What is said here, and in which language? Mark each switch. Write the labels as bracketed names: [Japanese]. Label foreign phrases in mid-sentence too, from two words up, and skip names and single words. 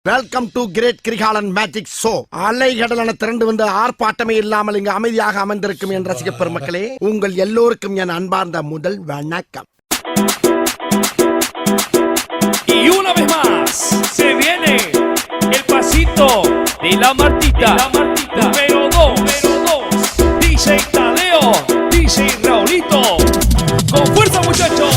[English] Welcome to Great Kirikalan Magic Show. [Tamil] அலைகடலான திரண்டு வந்து ஆர்ப்பாட்டமே இல்லாமல் இங்கு அமைதியாக அமர்ந்திருக்கும் என் ரசிக பெருமக்களே, உங்கள் எல்லோருக்கும் என் அன்பார்ந்த முதல் வணக்கம். [Spanish] Y una vez más se viene el pasito de la Martita, número 2, DJ Tadeo, DJ Raulito, con fuerza muchachos.